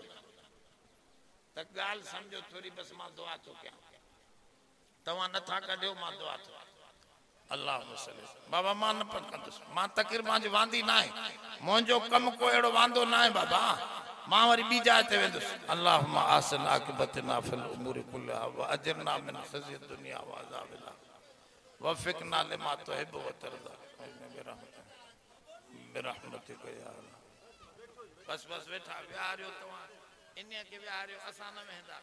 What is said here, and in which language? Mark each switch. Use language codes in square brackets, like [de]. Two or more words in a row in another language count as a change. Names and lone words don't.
[sd] त ॻाल्हि सम्झो थोरी, बसि मां दुआ थो कयां, तव्हां नथा कढियो, मां दुआ थो कयां। अल्लाह बाबा मां न कंदुसि, मां तक़रीर मुंहिंजी वांदी न आहे, मुंहिंजो कमु को अहिड़ो वांदो न आहे बाबा, मां वरी ॿी जाइ ते वेंदुसि। [ar] اللهم أحسن عاقبتنا في الأمور كلها وأجرنا من خزي الدنيا وعذاب الآخرة ووفقنا لما تحب وترضى برحمتك يا الله. [sd] बस बस वेठा विहारियो, तव्हां इन खे विहारियो, असां न वेंदा।